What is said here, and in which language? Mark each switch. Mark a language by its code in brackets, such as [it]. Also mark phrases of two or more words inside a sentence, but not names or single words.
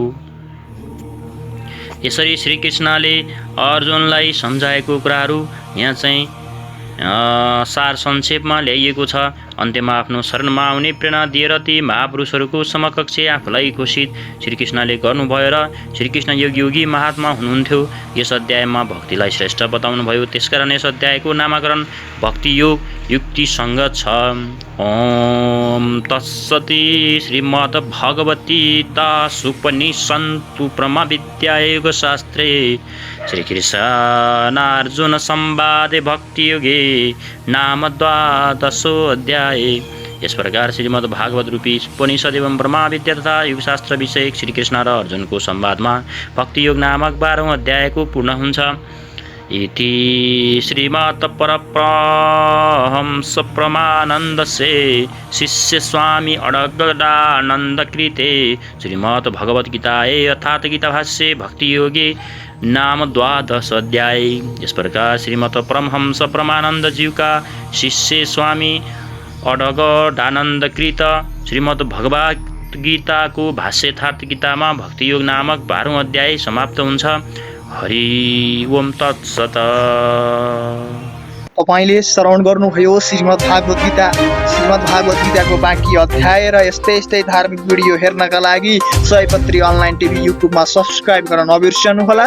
[ne] यसरी श्रीकृष्णले अर्जुनलाई सम्झाएको कुराहरू यहाँ चाहिँ सार संक्षेपमा ल्याइएको छ। अन्त्यमा आफ्नो शरणमा आउने प्रेरणा दिएर ती महापुरुषहरूको समकक्ष आफूलाई घोषित श्रीकृष्णले गर्नुभयो र श्रीकृष्ण योगी महात्मा हुनुहुन्थ्यो। यस अध्यायमा भक्तिलाई श्रेष्ठ बताउनुभयो। त्यसकारण यस अध्यायको नामाकरण भक्ति योग युक्तिसँग छ। [sa] ओम तत्सति श्रीमद्भगवद्गीतासूपनिषत्सु ब्रह्मविद्यायोगशास्त्रे श्रीकृष्णार्जुन संवादे भक्तियोगे नाम द्वादशोऽध्याय। [ne] यस प्रकार श्रीमद् भागवत रूपी उपनिषद एवं ब्रह्मा विद्या तथा युगशास्त्र विषयक श्रीकृष्ण र अर्जुनको संवादमा भक्तियोग नामक 12औं अध्यायको पूर्ण हुन्छ। [sa] इति श्रीमत् परमहंस परमानन्दस्य शिष्य स्वामी अडगडानन्दकृते श्रीमद् भगवद्गीतायै अर्थात् गीताभाष्ये भक्तियोगे नाम 12 अध्याय। [hi] इस प्रकार [ne] श्रीमद् परमहंस परमानंद जीव का शिष्य स्वामी अडगडानन्दकृत श्रीमद् भगवत गीता को भाष्यर्थात् गीतामा भक्तियोग नामक 12औं अध्याय समाप्त हुन्छ। [sa] हरि ओम तत्सत। [ne] तपाईले श्रवण गर्नुभयो श्रीमद् भागवत गीताको बाँकी अध्याय र यस्तै धार्मिक भिडियो हेर्नका लागि सयपत्री अनलाइन टिभी युट्युबमा सब्स्क्राइब गर्न नबिर्सनुहोला।